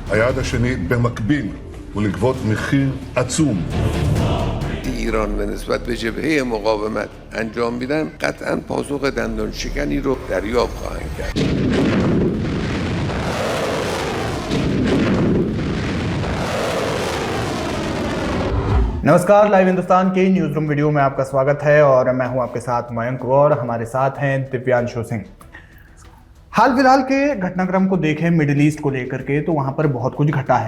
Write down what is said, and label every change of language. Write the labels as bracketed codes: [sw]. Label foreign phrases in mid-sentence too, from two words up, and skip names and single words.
[he] היעד השני במקביל הוא לגבות מחיר עצום. [fa] ایران به نسبت به جبهه مقاومت انجام میدن قطعا پاسخ دندان شکنی رو دریافت خواهند کرد. [hi] नमस्कार, लाइव हिंदुस्तान के [en] news room video [hi] में आपका स्वागत है और मैं हूं आपके साथ मयंक और हमारे साथ हैं दिव्यांशु सिंह। हाल फिलहाल के घटनाक्रम को देखें [en] Middle East [hi] को लेकर के तो वहां पर बहुत कुछ घटा है।